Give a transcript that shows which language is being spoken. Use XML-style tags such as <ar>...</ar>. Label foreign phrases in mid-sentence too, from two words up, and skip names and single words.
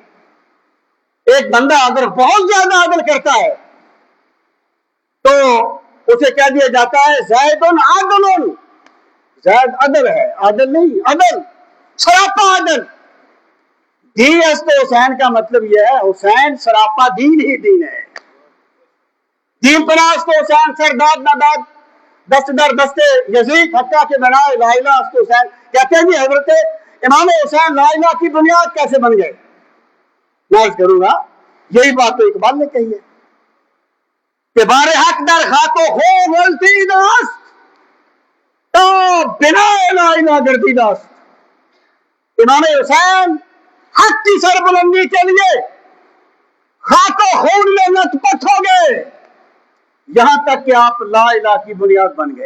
<ur>ایک بندہ اگر بہت زیادہ عدل کرتا ہے تو اسے کہہ دیا جاتا ہے</ur> <ar>زید عدل، زید عدل</ar> <ur>ہے، عدل نہیں، عدل سراپا عدل۔</ur> <fa>دین است حسین</fa> <ur>کا مطلب یہ ہے حسین سراپا دین ہی دین ہے۔</ur> <fa>دین پناہ است حسین سرداد نداد دست در دست یزید حقا کے بنا</fa> <ar>لا الہ</ar> <fa>است حسین۔</fa> <ur>کہتے ہیں جی حضرت امام حسین</ur> <ar>لا الہ</ar> <ur>کی بنیاد کیسے بن گئے؟ میں عرض کروں گا یہی بات تو اقبال نے کہی ہے کہ</ur> <fa>بار حق در خاک و خون غلطی داست تو بنا لا الہ گردی داست۔</fa> <ur>امام حسین حق کی سربلندی کے لیے خاک و خون میں لت پت ہو گئے، یہاں تک کہ آپ</ur> <ar>لا الہ</ar> <ur>کی بنیاد بن گئے۔</ur>